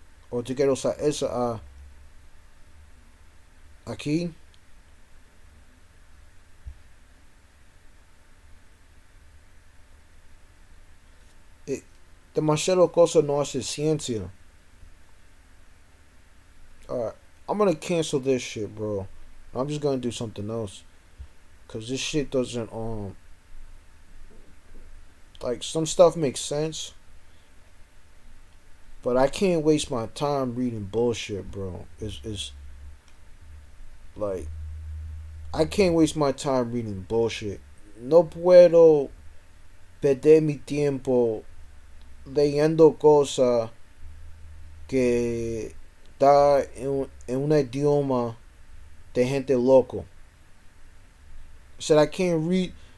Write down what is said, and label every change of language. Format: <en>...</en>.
<es>O tú quieres usar esa A aquí. Demasiado cosas no hace ciencia.</es> <en>Alright, I'm gonna cancel this shit, bro. I'm just gonna do something else. Cause this shit doesn't Like some stuff makes sense, but I can't waste my time reading bullshit, bro. It's like I can't waste my time reading bullshit.</en> <es>No puedo perder mi tiempo leyendo cosas que está en un idioma de gente loco.</es> <en>I said I can't read.</en>